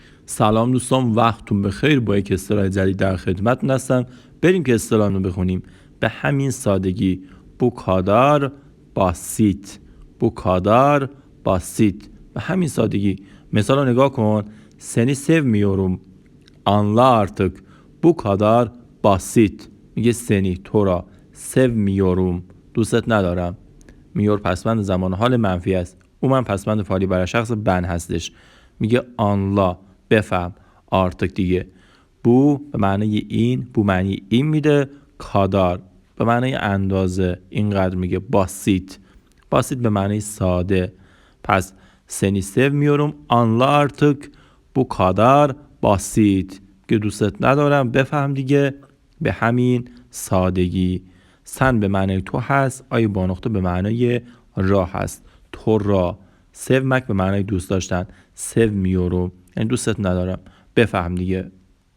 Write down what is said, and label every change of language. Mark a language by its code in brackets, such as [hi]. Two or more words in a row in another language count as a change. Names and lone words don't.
[fa] سلام دوستان، وقتتون بخیر. با یک اصطلاح جدید در خدمتتون هستم. بریم که اصطلاح رو بخونیم. به همین سادگی. [tr] Bu kadar basit. Bu kadar basit. [fa] به همین سادگی. مثال رو نگاه کن. [tr] Seni sevmiyorum. Anla artık. Bu kadar basit. [fa] میگه seni، تو را. sevmiyorum. دوستت ندارم. میور پسوند زمان حال منفی است. او من پسوند فعلی برای شخص بن هستش. میگه آنلا، بفهم. آرتک دیگه. بو به معنی این، بو معنی این میده. کادار به معنی اندازه، اینقدر میگه. باسیت، باسیت به معنی ساده. [tr] پس seni sevmiyorum anla artık bu kadar basit. [fa] که دوستت ندارم، بفهم دیگه، به همین سادگی. سن به معنی تو هست، آی با نقطه به معنی را هست. تو را. sevmek به معنی دوست داشتن. sevmiyorum یعنی دوستت ندارم، بفهم دیگه.